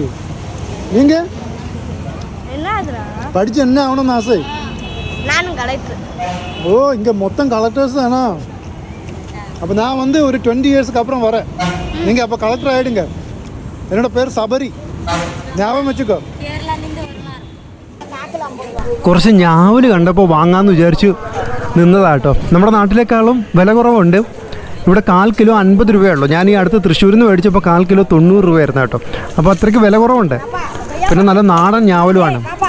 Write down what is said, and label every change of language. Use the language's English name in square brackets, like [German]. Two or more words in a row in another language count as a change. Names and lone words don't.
[Tamil] நீங்கள் படித்து என்ன ஆகணும்னு ஆசை? நானும் கலெக்டர். ஓ, இங்கே மொத்தம் கலெக்டர்ஸ் தானா? அப்போ நான் வந்து ஒரு 20 இயர்ஸ்க்கு அப்புறம் வரேன். நீங்கள் அப்போ கலெக்டர் ஆகிடுங்க. என்னோட பேர் சபரி, ஞாபகம் வச்சுக்கோ. [Malayalam] കുറച്ച് ഞാവൽ കണ്ടപ്പോൾ വാങ്ങാമെന്ന് വിചാരിച്ചു നിന്നതാട്ടോ. നമ്മുടെ നാട്ടിലേക്കാളും വില കുറവുണ്ട്. ഇവിടെ 1/4 കിലോ 50 രൂപയുള്ളൂ. ഞാൻ ഈ അടുത്ത് തൃശ്ശൂരിൽ നിന്ന് മേടിച്ചപ്പോൾ 1/4 കിലോ 90 രൂപയായിരുന്നു കേട്ടോ. അപ്പോൾ അത്രയ്ക്ക് വില കുറവുണ്ട്. പിന്നെ നല്ല നാടൻ ഞാവലുമാണ്.